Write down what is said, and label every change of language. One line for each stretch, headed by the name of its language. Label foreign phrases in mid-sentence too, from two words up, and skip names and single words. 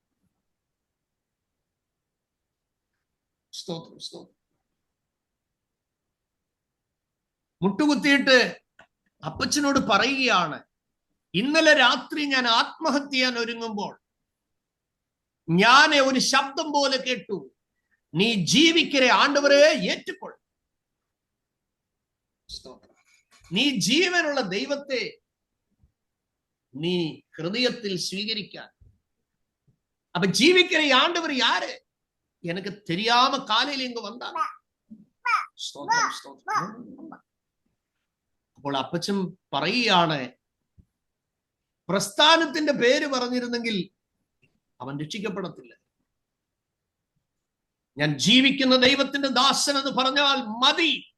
Malayalam: മുട്ടുകുത്തിയിട്ട് അപ്പച്ചനോട് പറയുകയാണ്, ഇന്നലെ രാത്രി ഞാൻ ആത്മഹത്യ ചെയ്യാൻ ഒരുങ്ങുമ്പോൾ ഞാൻ ഒരു ശബ്ദം പോലെ കേട്ടു, നീ
Tamil: ஜீவிக்கிற ஆண்டவரை ஏற்றுக்கொள்.
Malayalam: നീ ജീവനുള്ള ദൈവത്തെ നീ ഹൃദയത്തിൽ സ്വീകരിക്കാൻ.
Tamil: அப்போ ஜீவிக்கிற ஆண்டவர் யார்? எனக்கு தெரியாம காலையில இங்க வந்தாங்க.
Malayalam: അപ്പോൾ അപ്പച്ചൻ പറയുകയാണ്, പ്രസ്ഥാനത്തിന്റെ പേര് പറഞ്ഞിരുന്നെങ്കിൽ അവൻ രക്ഷിക്കപ്പെടത്തില്ല. ഞാൻ ജീവിക്കുന്ന ദൈവത്തിന്റെ ദാസൻ എന്ന് പറഞ്ഞാൽ മതി.